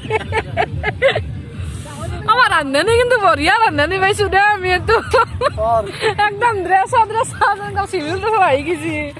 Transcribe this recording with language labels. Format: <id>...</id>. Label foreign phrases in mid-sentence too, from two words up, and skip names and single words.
<bn>আমার রান্ধনি কিন্তু বঢ়িয়া রান্ধনি পাইছো দে আমি তো একদম ড্রেস একদম সিভিল তো হয়ে গেছি</bn>